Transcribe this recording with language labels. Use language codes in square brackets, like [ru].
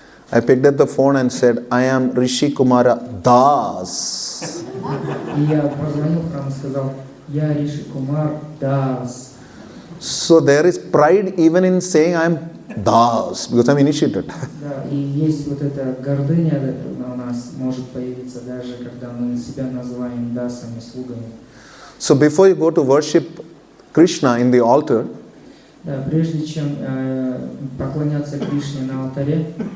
[en] I picked up the phone and said, I am Rishi Kumara Das. [ru] И я позвонил в храм и сказал, я Риши Кумар Дас. [en] So there is pride even in saying I am Das, because I am initiated. [ru] Да, и есть вот эта гордыня у нас может появиться даже, когда мы себя называем дасами, слугами. [en] So before you go to worship Krishna in the altar, [ru] Да, прежде чем поклоняться Кришне на алтаре,